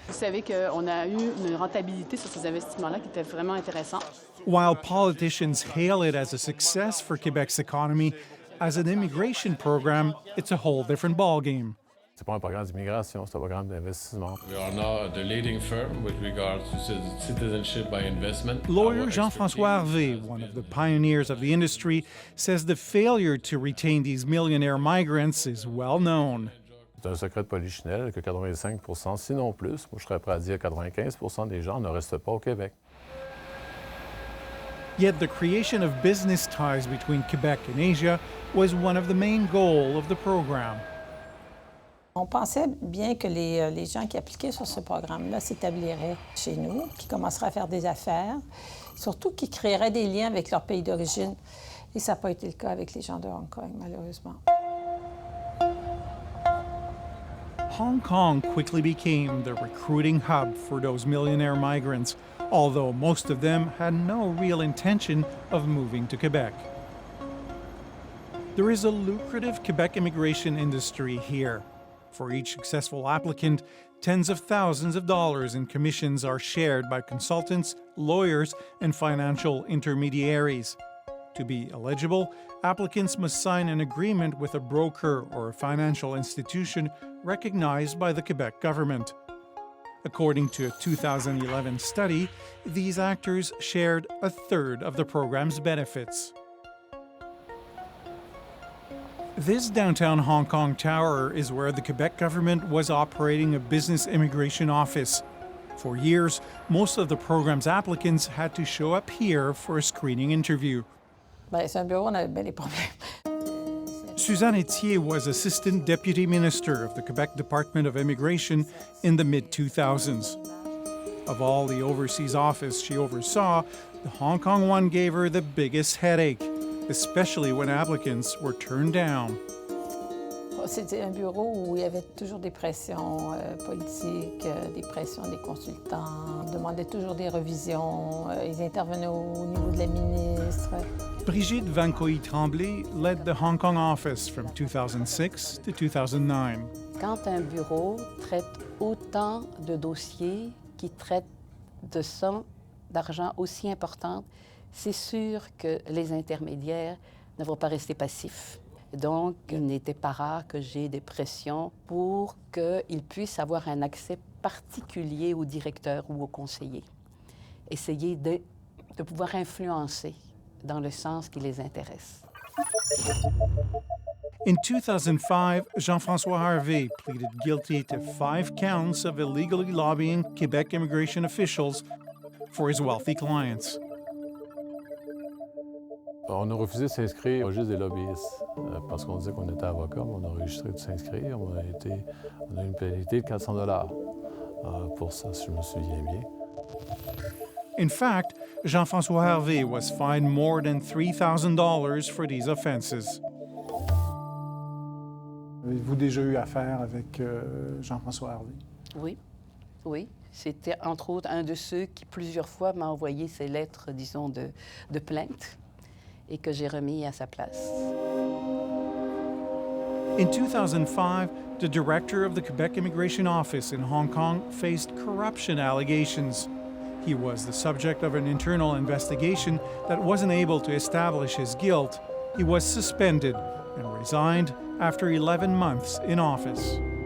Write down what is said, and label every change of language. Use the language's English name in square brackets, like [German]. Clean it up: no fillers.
[French] Vous savez qu'on a eu une rentabilité sur ces investissements-là qui était vraiment intéressante. [English] While politicians hail it as a success for Quebec's economy, as an immigration program, it's a whole different ballgame. [French] C'est pas un programme d'immigration, c'est un programme d'investissement. [English] We are now the leading firm with regards to citizenship by investment. Lawyer Jean-François Harvey, one of the pioneers of the industry, says the failure to retain these millionaire migrants is well known. [French] C'est un secret de polichinelle que 85%, sinon plus, moi je serais prêt à dire 95% des gens ne restent pas au Québec. [English] Yet the creation of business ties between Quebec and Asia was one of the main goals of the program. [French] On pensait bien que les gens qui appliquaient sur ce programme-là s'établiraient chez nous, qui commenceraient à faire des affaires, surtout qui créeraient des liens avec leur pays d'origine. Et ça n'a pas été le cas avec les gens de Hong Kong, malheureusement. [English] Hong Kong quickly became the recruiting hub for those millionaire migrants, although most of them had no real intention of moving to Quebec. There is a lucrative Quebec immigration industry here. For each successful applicant, tens of thousands of dollars in commissions are shared by consultants, lawyers, and financial intermediaries. To be eligible, applicants must sign an agreement with a broker or a financial institution recognized by the Quebec government. According to a 2011 study, these actors shared a third of the program's benefits. This downtown Hong Kong tower is where the Quebec government was operating a business immigration office. For years, most of the program's applicants had to show up here for a screening interview. [French] C'est un bureau, on avait bien des problèmes. [English] Suzanne Etier was Assistant Deputy Minister of the Quebec Department of Immigration in the mid-2000s. Of all the overseas office she oversaw, the Hong Kong one gave her the biggest headache, especially when applicants were turned down. [French] C'était un bureau où il y avait toujours des pressions politiques, des pressions des consultants. On demandait toujours des revisions. Ils intervenaient au niveau de la ministre. [English] Brigitte Van Coy-Tremblay led the Hong Kong office from 2006 to 2009. [French] Quand un bureau traite autant de dossiers qui traitent de sommes d'argent aussi importantes, c'est sûr que les intermédiaires ne vont pas rester passifs. Donc, il n'était pas rare que j'ai des pressions pour qu'ils puissent avoir un accès particulier au directeur ou au conseiller. Essayer de pouvoir influencer dans le sens qui les intéresse. [English] In 2005, Jean-François Harvey pleaded guilty to 5 counts of illegally lobbying Quebec immigration officials for his wealthy clients. [French] On a refusé de s'inscrire au registre des lobbyistes parce qu'on disait qu'on était avocat, mais on a enregistré de s'inscrire. On a eu une pénalité de $400 pour ça, si je me souviens bien. [English] In fact, Jean-François Harvey was fined more than $3,000 for these offenses. [French] Avez-vous déjà eu affaire avec Jean-François Harvey? Oui, oui. C'était entre autres un de ceux qui plusieurs fois m'a envoyé ces lettres, disons, de plainte et que j'ai remis à sa place. [English] In 2005, the director of the Quebec Immigration Office in Hong Kong faced corruption allegations. He was the subject of an internal investigation that wasn't able to establish his guilt. He was suspended and resigned after 11 months in office.